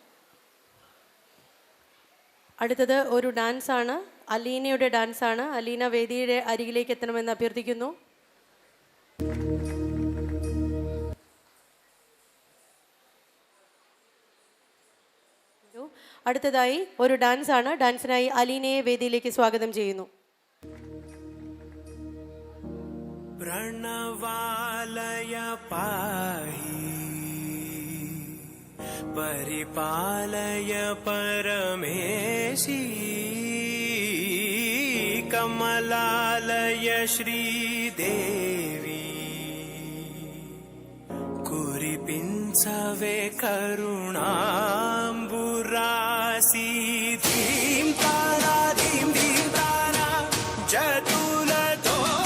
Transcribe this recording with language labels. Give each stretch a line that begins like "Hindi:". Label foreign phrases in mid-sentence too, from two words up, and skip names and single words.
Malayalam: അടുത്തത് ഒരു ഡാൻസാണ്, അലീനയുടെ ഡാൻസാണ്. അലീന വേദിയുടെ അരികിലേക്ക് എത്തണമെന്ന് അഭ്യർത്ഥിക്കുന്നു. അടുത്തതായി ഒരു ഡാൻസാണ്. ഡാൻസിനായി അലീനയെ വേദിയിലേക്ക് സ്വാഗതം ചെയ്യുന്നു.
Sanskrit: प्रणवालय पाहि परिपालय परमेशी कमलालय श्रीदेवी कुरिपिंचवे करुणाम्बुरासी धीं तारा धीं धीं तारा जतुलतो